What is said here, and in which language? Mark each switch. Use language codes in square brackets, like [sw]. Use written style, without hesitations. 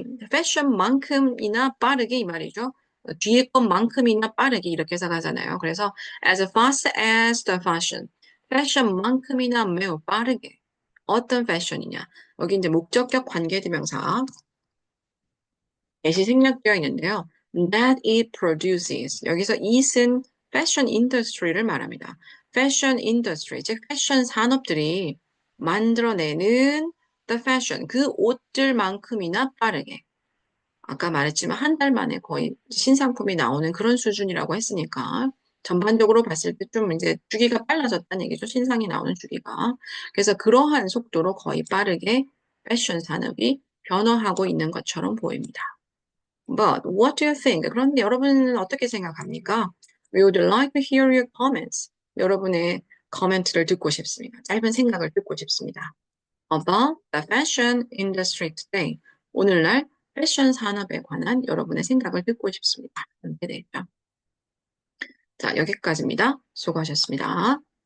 [ko] 패션만큼이나 빠르게 이 말이죠. 뒤에 것만큼이나 빠르게 이렇게 해석하잖아요. [en] 그래서 as fast as the fashion. [ko] 패션만큼이나 매우 빠르게. 어떤 패션이냐? 여기 이제 목적격 관계대명사 예시 생략되어 있는데요. [en] That it produces. [ko] 여기서 it은 패션 인더스트리를 말합니다. 패션 인더스트리, 즉 패션 산업들이 만들어내는 [en] the fashion. [ko] 그 옷들만큼이나 빠르게. 아까 말했지만 한 달 만에 거의 신상품이 나오는 그런 수준이라고 했으니까 전반적으로 봤을 때 좀 이제 주기가 빨라졌다는 얘기죠. 신상이 나오는 주기가. 그래서 그러한 속도로 거의 빠르게 패션 산업이 변화하고 있는 것처럼 보입니다. [en] But what do you think? [ko] 그런데 여러분은 어떻게 생각합니까? [en] We would like to hear your comments. [ko] 여러분의 코멘트를 듣고 싶습니다. 짧은 생각을 듣고 싶습니다. [en] About the fashion industry today. [ko] 오늘날 패션 산업에 관한 여러분의 생각을 듣고 싶습니다. 이렇게 되죠. 자, 여기까지입니다. 수고하셨습니다.